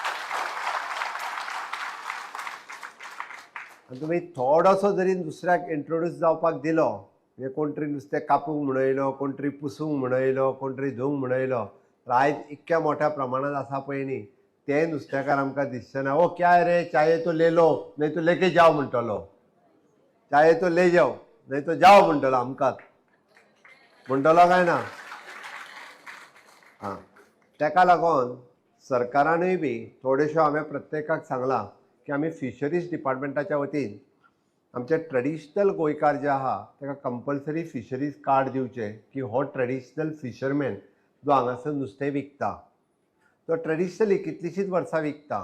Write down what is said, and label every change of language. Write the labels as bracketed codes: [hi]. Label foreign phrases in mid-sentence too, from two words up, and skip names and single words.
[kok] आनी तुमी थोडोसो जरी दुसऱ्याक इंट्रोड्यूस जावपाक दिलो, म्हणजे कोण तरी नुस्तें कापूंक म्हणयलो, कोण तरी पुसूंक म्हणयलो, कोण तरी धुवंक म्हणयलो, तर आयज इतक्या मोठ्या प्रमाणांत आसा पळय न्ही, ते नुस्तेकार आमकां दिसचे ना. [hi] ओ क्या रे, चाये तो ले लो नहीं तो लेके जाओ [kok] म्हणटलो. [hi] चाये तो ले जाओ नहीं तो जाओ [kok] म्हणटलो आमकांच. म्हणटलो काय ना? हां, ताका लागून सरकारानूय बी थोड्योश्यो हांवें प्रत्येकाक सांगलां की आमी [en] Fisheries departmentachya [kok] वतीन आमचे ट्रेडिशनल गोंयकार जे आहा ताका [en] compulsory fisheries card [kok] दिवचें की हो [en] traditional fisherman [kok] जो हांगासर नुस्तें विकता, तो ट्रेडिशनली कितलींशींच वर्सां विकता.